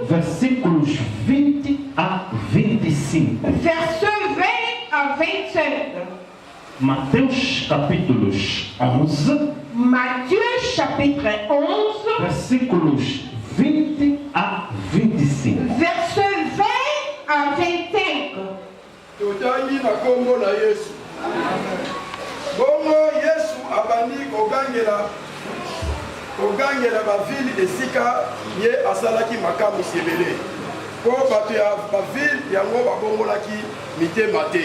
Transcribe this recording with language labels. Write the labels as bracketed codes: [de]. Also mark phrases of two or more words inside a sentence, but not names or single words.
[pt] versículos 20 a 25. [fr] versets 20 à 25. [pt] Mateus capítulos 11. [fr] Matthieu chapitre 11, [pt] versículos 20 a 25. [fr] versets 20 à 25. [ln] Totangi na kombo na Yesu. Bongo Yesu abandi kogangela bavile esika ye asalaki makamu sebele. Po bato ya bavile yango babongolaki mitema te.